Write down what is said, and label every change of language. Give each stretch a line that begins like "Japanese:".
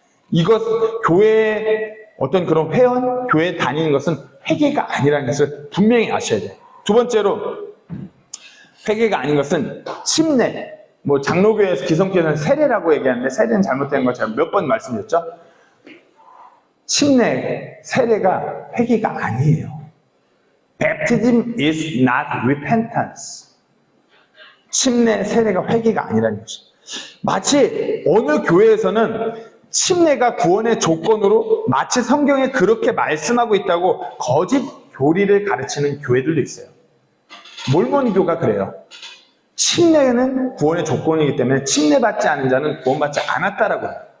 Korean: 이것, 교회, 어떤 그런 회원, 교회 다니는 것은 회개가 아니라는 것을 분명히 아셔야 돼요. 두 번째로, 회개가 아닌 것은 침례. 뭐, 장로교회에서 기성교회는 세례라고 얘기하는데, 세례는 잘못된 거 제가 몇 번 말씀드렸죠? 침례, 세례가 회개가 아니에요.
English: Baptism is not repentance.
Korean: 침례, 세례가 회개가 아니라는 것이죠. 마치 어느 교회에서는 침례가 구원의 조건으로 마치 성경에 그렇게 말씀하고 있다고 거짓 교리를 가르치는 교회들도 있어요. 몰몬교가 그래요. 침례는 구원의 조건이기 때문에 침례받지 않은 자는 구원받지 않았다라고 해요.